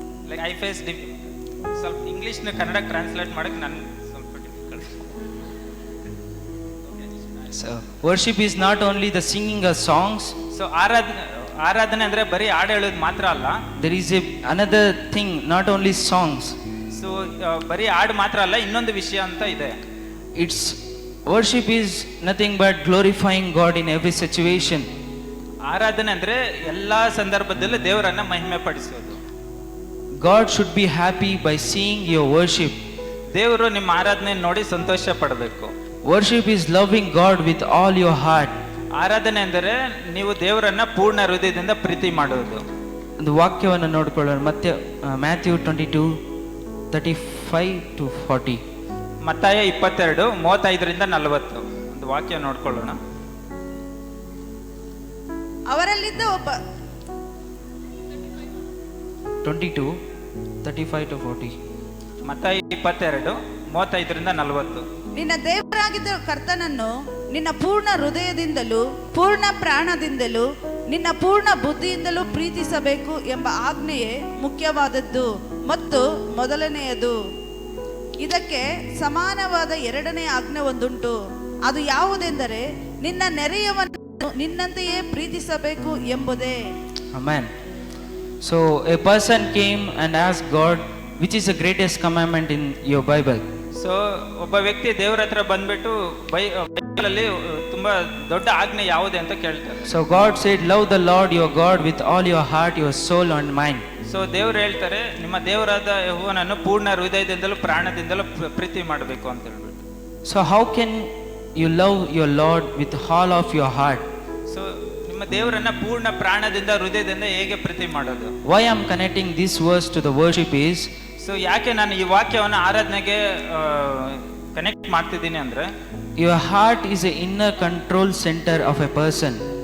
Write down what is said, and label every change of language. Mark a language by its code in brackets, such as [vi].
[en] like I face [kn] ಸ್ವಲ್ಪ ಇಂಗ್ಲಿಷ್ನ Kannada translate ಮಾಡಕ್ಕೆ ನಾನು ಸ್ವಲ್ಪ difficult. [en] So worship is not only the singing of songs. [kn] So ಆರಾಧನೆ ಅಂದ್ರೆ ಬರೀ ಹಾಡು ಹೇಳೋದು ಮಾತ್ರ ಅಲ್ಲ. [en] There is another thing, not only songs. [kn] So ಬರೀ ಹಾಡು ಮಾತ್ರ ಅಲ್ಲ, ಇನ್ನೊಂದು ವಿಷಯ ಅಂತ ಇದೆ. [en] It's worship is nothing but glorifying God in every situation. [kn] ಆರಾಧನೆ ಅಂದ್ರೆ ಎಲ್ಲಾ ಸಂದರ್ಭದಲ್ಲೂ ದೇವರನ್ನ ಮಹಿಮೆ ಪಡಿಸೋದು. [en] God should be happy by seeing your worship. [kn] ದೇವರು ನಿಮ್ಮ ಆರಾಧನೆ ನೋಡಿ ಸಂತೋಷ ಪಡಬೇಕು. [en] Worship is loving God with all your heart. [kn] ಆರಾಧನೆ ಅಂದರೆ ನೀವು ದೇವರನ್ನ ಪೂರ್ಣ ಹೃದಯದಿಂದ ಪ್ರೀತಿ ಮಾಡೋದು. ಒಂದು ವಾಕ್ಯವನ್ನು ನೋಡ್ಕೊಳ್ಳೋಣ. ಮತ್ತೆ ಮ್ಯಾಥ್ಯೂ 22:35-40. ಮತ್ತಾಯ 22:35-40 ಒಂದು ವಾಕ್ಯ ನೋಡ್ಕೊಳ್ಳೋಣ. ಅವರಲ್ಲಿದ್ದ ಒಬ್ಬ 22:35-40. ಮತ್ತಾಯ 22:35-40. ನಿನ್ನ ದೇವರಾಗಿದ್ದ ಕರ್ತನನ್ನು ನಿನ್ನ ಪೂರ್ಣ ಹೃದಯದಿಂದಲೂ ಪೂರ್ಣ ಪ್ರಾಣದಿಂದಲೂ ನಿನ್ನ ಪೂರ್ಣ ಬುದ್ಧಿಯಿಂದಲೂ ಪ್ರೀತಿಸಬೇಕು ಎಂಬ ಆಜ್ಞೆಯೇ ಮುಖ್ಯವಾದದ್ದು ಮತ್ತು ಮೊದಲನೆಯದು. ಇದಕ್ಕೆ ಸಮಾನವಾದ ಎರಡನೇ ಆಜ್ಞೆ ಒಂದುಂಟು. ಅದು ಯಾವುದೆಂದರೆ ನಿನ್ನ ನೆರೆಯವನನ್ನು ನಿನ್ನಂತೆಯೇ ಪ್ರೀತಿಸಬೇಕು ಎಂಬುದೇ. [en] Amen. So a person came and asked God, which is the greatest commandment in your Bible? [kn] So ಒಬ್ಬ ವ್ಯಕ್ತಿ ದೇವರ ಹತ್ರ ಬಂದ್ಬಿಟ್ಟು ಬೈಬಲಲ್ಲಿ ತುಂಬಾ ದೊಡ್ಡ ಆಜ್ಞೆ ಯಾವುದೇ ಅಂತ ಕೇಳ್ತಾರೆ. [en] So God said, love the Lord your God with all your heart, your soul and mind. [kn] So ದೇವರು ಹೇಳ್ತಾರೆ, ನಿಮ್ಮ ದೇವರಾದ ಯೆಹೋವನನ್ನು ಪೂರ್ಣ ಹೃದಯದಿಂದಲೂ ಪ್ರಾಣದಿಂದಲೂ ಪ್ರೀತಿ ಮಾಡಬೇಕು ಅಂತ ಹೇಳ್ಬಿಟ್ಟು. [en] So how can you love your Lord with all of your heart? [kn] So ನಿಮ್ಮ ದೇವರನ್ನ ಪೂರ್ಣ ಪ್ರಾಣದಿಂದ ಹೃದಯದಿಂದ ಹೇಗೆ ಪ್ರೀತಿ ಮಾಡೋದು? [en] Why I'm connecting this verse to the worship is, [kn] so ಯಾಕೆ ನಾನು ಈ ವಾಕ್ಯವನ್ನು ಆರಾಧನೆಗೆ ಕನೆಕ್ಟ್ ಮಾಡ್ತಿದ್ದೀನಿ ಅಂದ್ರೆ, [en] your heart is an inner control center of a person.